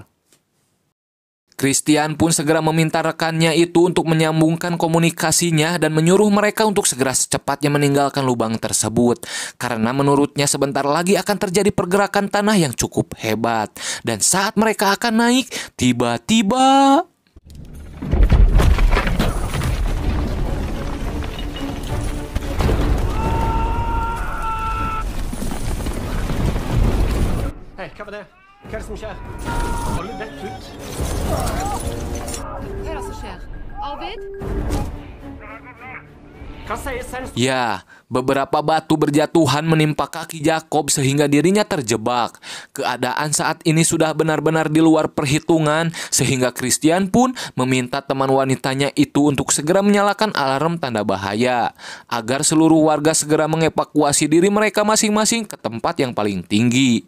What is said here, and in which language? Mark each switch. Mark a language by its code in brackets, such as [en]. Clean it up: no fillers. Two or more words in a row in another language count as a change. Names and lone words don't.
[id] Christian pun segera meminta rekannya itu untuk menyambungkan komunikasinya dan menyuruh mereka untuk segera secepatnya meninggalkan lubang tersebut. Karena menurutnya sebentar lagi akan terjadi pergerakan tanah yang cukup hebat. Dan saat mereka akan naik, tiba-tiba... [no] Hei, hva var det? Hva er det som skjer? Hold vekk ut. Hva er det som skjer? Arvid? Hva sier sensor? [id] Ya, beberapa batu berjatuhan menimpa kaki Jacob sehingga dirinya terjebak. Keadaan saat ini sudah benar-benar di luar perhitungan sehingga Christian pun meminta teman wanitanya itu untuk segera menyalakan alarm tanda bahaya agar seluruh warga segera mengevakuasi diri mereka masing-masing ke tempat yang paling tinggi.